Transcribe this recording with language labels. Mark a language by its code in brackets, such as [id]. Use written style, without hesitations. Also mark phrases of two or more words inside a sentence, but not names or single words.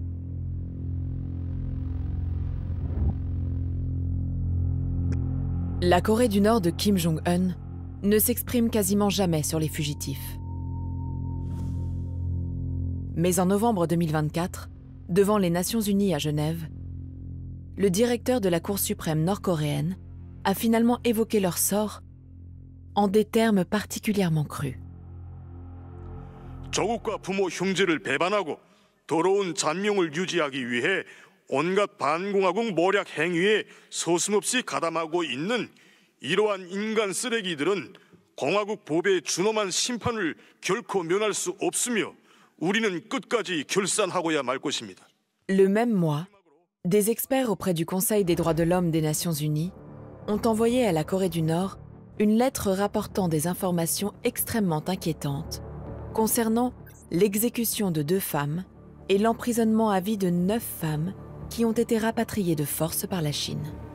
[fr] La Corée du Nord de Kim Jong-un ne s'exprime quasiment jamais sur les fugitifs. Mais en novembre 2024, devant les Nations Unies à Genève, le directeur de la Cour suprême nord-coréenne a finalement évoqué leur sort en des termes particulièrement crus. [ko] 조국과 부모 형제를 배반하고 더러운 잔명을 유지하기 위해 온갖 반공화국 모략 행위에 서슴없이 가담하고 있는 이러한 인간 쓰레기들은 공화국 법에 준엄한 심판을 결코 면할 수 없으며 우리는 끝까지 결산하고야 말 것입니다. [fr] Le même mois, des experts auprès du Conseil des droits de l'homme des Nations Unies ont envoyé à la Corée du Nord une lettre rapportant des informations extrêmement inquiétantes concernant l'exécution de 2 femmes et l'emprisonnement à vie de 9 femmes qui ont été rapatriées de force par la Chine.